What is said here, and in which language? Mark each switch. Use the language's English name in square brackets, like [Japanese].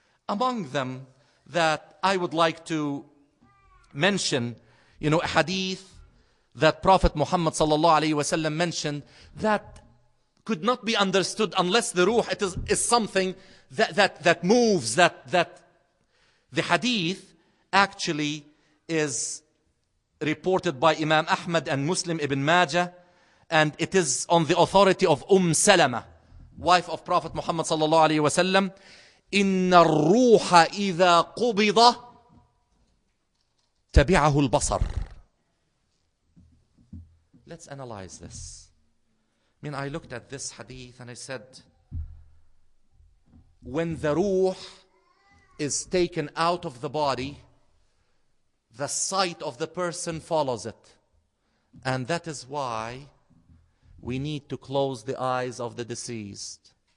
[English] Among them that I would like to mention, a hadith that Prophet Muhammad sallallahu alaihi wasallam mentioned that could not be understood unless the Rouh is something that moves, that the hadith actually is reported by Imam Ahmad and Muslim ibn Majah, and it is on the authority of Salama, wife of Prophet Muhammad sallallahu alaihi wasallam. [Arabic] إن الروح إذا قبض تبعه البصر. [English] Let's analyze this. I looked at this hadith and I said, when the Rouh is taken out of the body, the sight of the person follows it. And that is why we need to close the eyes of the deceased.